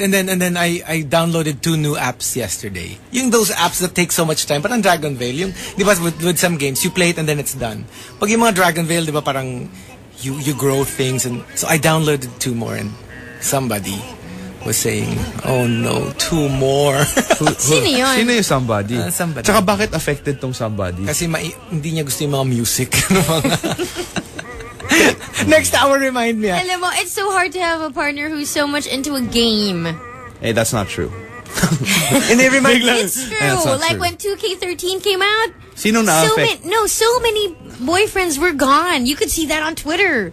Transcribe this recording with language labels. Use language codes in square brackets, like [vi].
[en] And then I downloaded 2 new apps yesterday. Yung those apps that take so much time. Parang Dragon Veil. [tl] Yung, di ba, [en] with some games, you play it and then it's done. [tl] Pag yung mga Dragon Veil, di ba, parang [en] you grow things. And so I downloaded 2 more and somebody was saying, oh no, 2 more. [tl] Sino yun? Sino yung somebody? [en] Somebody. [tl] Tsaka bakit affected tong somebody? Kasi hindi niya gusto yung mga music. [en] Next hour, remind me. [tl] Alam mo, [en] it's so hard to have a partner who's so much into a game. Hey, that's not true. And they remind me. It's true. Like when 2K13 came out. [tl] Sino na-affect? [en] So many boyfriends were gone. You could see that on Twitter.